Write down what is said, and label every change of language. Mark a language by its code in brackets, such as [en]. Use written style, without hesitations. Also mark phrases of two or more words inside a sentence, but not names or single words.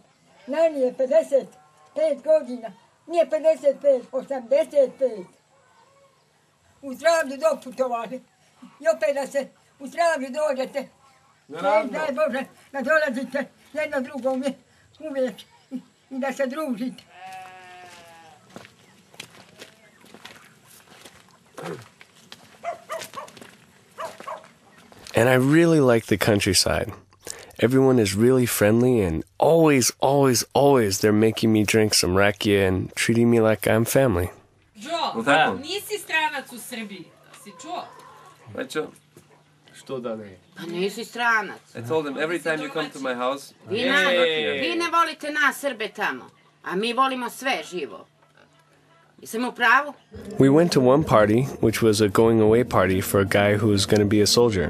[sr] Nani je 55 godina. Nije 55, 85. U zdravlju doputovali. I opet da se u zdravlju dođete. Daj Bože da dolazite jedno drugom uvijek i da se družite. [en] And I really like the countryside. Everyone is really friendly and always they're making me drink some rakia and treating me like I'm family. [sr] Joe, nisi stranac u Srbiji, si čuo? Rećo, što da ne? Pa nisi stranac. [en] I told him every time you come to my house, [sr] Vi ne volite nas Srbe tamo, a mi volimo sve živo. Jesam u pravu? [en] We went to one party, which was a going away party for a guy who was going to be a soldier.